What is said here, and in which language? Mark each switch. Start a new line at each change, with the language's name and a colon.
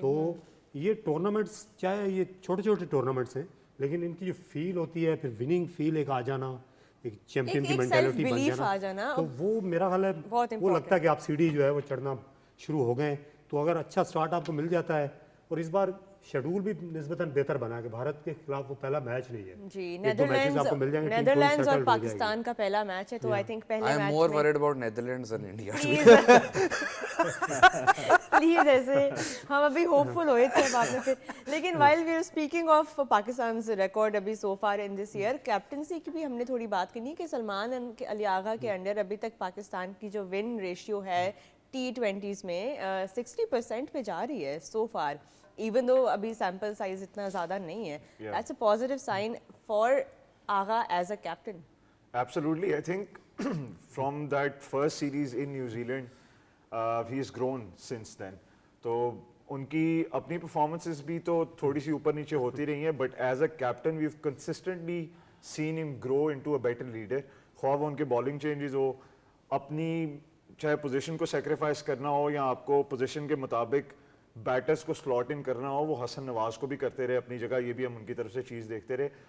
Urdu: تو یہ ٹورنامنٹس چاہے یہ چھوٹے چھوٹے ٹورنامنٹس ہیں لیکن ان کی جو فیل ہوتی ہے, پھر وننگ فیل ایک آ جانا, ایک چیمپئن کی مینٹیلٹی بن جانا, تو وہ میرا خیال ہے وہ لگتا ہے کہ آپ سیڑھی جو ہے وہ چڑھنا شروع ہو گئے. تو اگر اچھا سٹارٹ آپ کو مل جاتا ہے, اور اس بار شیڈول بھی نسبتاً بہتر بنا کہ بھارت کے خلاف وہ پہلا میچ نہیں ہے جی, نیدرلینڈز اور پاکستان کا پہلا میچ ہے, تو
English: I think
Urdu: پہلے
English: I am more worried about Netherlands than India.
Urdu: Please ایسے ہم ابھی ہوپ فل ہوئے تھے بعد میں پھر. لیکن
English: while we are speaking of Pakistan's record
Urdu: ابھی
English: so far in this year,
Urdu: captaincy کی بھی ہم نے تھوڑی بات کرنی کہ سلمان علی آغا کے انڈر ابھی تک پاکستان کی جو ون ریشیو ہے T20s میں 60% پہ جا رہی ہے سو فار, ایون دو ابھی سیمپل سائز اتنا زیادہ نہیں ہے.
English: That's a positive sign for Agha as a captain. Absolutely. I think from that first series in New Zealand, he's grown since then.
Urdu: تو ان کی اپنی پرفارمنسز بھی تو تھوڑی سی اوپر نیچے ہوتی رہی ہیں,
English: But as a captain we've consistently seen him grow into a better leader.
Urdu: خواہ وہ ان کے بالنگ چینجز ہو, اپنی چاہے پوزیشن کو سیکریفائز کرنا ہو یا آپ کو پوزیشن کے مطابق بیٹرز کو سلاٹ ان کرنا ہو, وہ حسن نواز کو بھی کرتے رہے اپنی جگہ, یہ بھی ہم ان کی طرف سے چیز دیکھتے رہے.